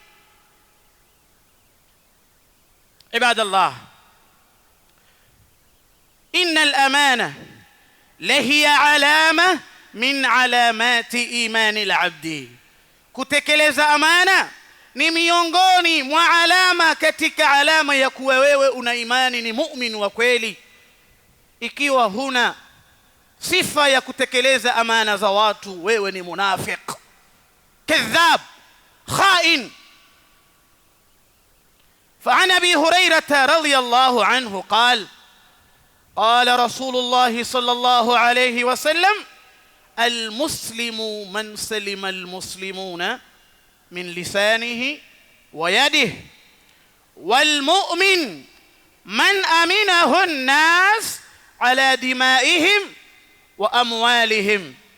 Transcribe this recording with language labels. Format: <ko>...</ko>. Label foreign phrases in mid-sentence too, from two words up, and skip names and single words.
<ar>عباد الله، إن الأمانة لهي علامة من علامات إيمان العبد.</ar> <sw>Kutekeleza amana ni miongoni mwa alama katika alama ya kuwa wewe una imani, ni mu'min wa kweli. Ikiwa huna sifa ya kutekeleza amana za watu, wewe ni munafiq, kadhab, khain.</sw> <ar>فعن أبي هريرة رضي الله عنه قال قال رسول الله صلى الله عليه وسلم المسلم من سلم المسلمون من لسانه ويده والمؤمن من أمنه الناس على دمائهم وأموالهم.</ar>